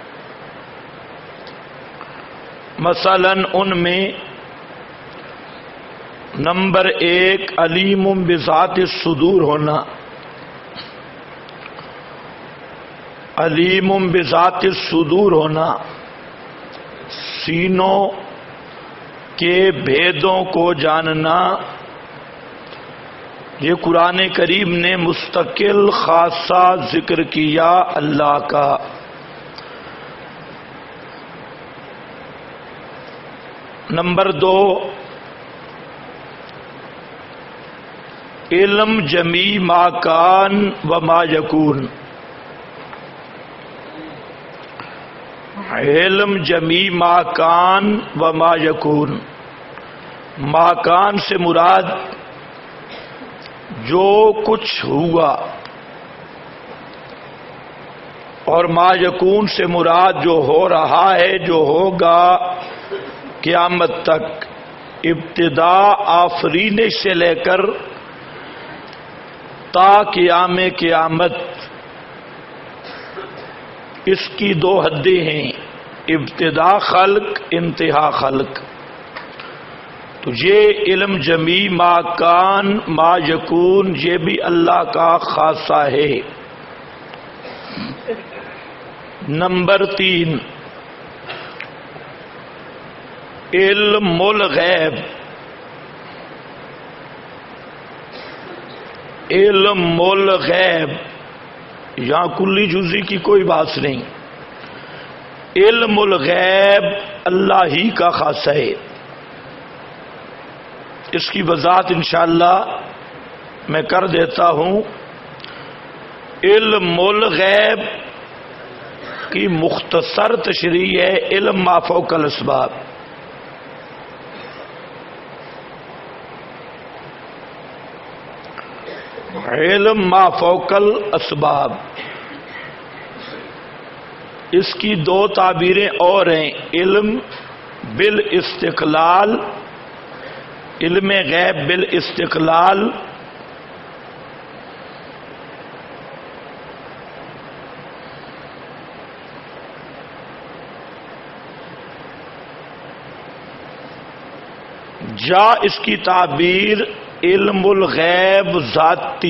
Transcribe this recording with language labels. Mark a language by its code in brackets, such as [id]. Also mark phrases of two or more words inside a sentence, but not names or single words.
[ur] مثلا ان میں نمبر 1 [ar] علیم بذات الصدور [ur] ہونا، [ar] علیم بذات الصدور [ur] ہونا، سینوں کے بھیدوں کو جاننا، یہ قرآن کریم نے مستقل خاصہ ذکر کیا اللہ کا۔ نمبر 2 [ar] علم جمیع ما کان و ما یکون، علم جمیع ما کان و ما یکون۔ ما کان [ur] سے مراد جو کچھ ہوا، اور [ar] ما یکون [ur] سے مراد جو ہو رہا ہے، جو ہوگا قیامت تک، ابتدا آفرینش سے لے کر تا قیام قیامت، اس کی 2 حدیں ہیں، ابتدا خلق، انتہا خلق۔ تو یہ [ar] علم جمیع ما کان ما یکون، [ur] یہ بھی اللہ کا خاصہ ہے۔ نمبر 3 [ar] علم الغیب، علم الغیب [ur] یہاں کلی جزی کی کوئی بات نہیں، [ar] علم الغیب [ur] اللہ ہی کا خاصہ ہے۔ اس کی وضاحت [ar] انشاءاللہ [ur] میں کر دیتا ہوں۔ [ar] علم الغیب [ur] کی مختصر تشریح ہے [ar] علم ما فوق الاسباب۔ علم ما فوق الاسباب، [ur] اس کی 2 تعبیریں اور ہیں، [ar] علم بالاستقلال، علم غیب بالاستقلال، [ur] یا اس کی تعبیر [ar] علم الغیب ذاتی۔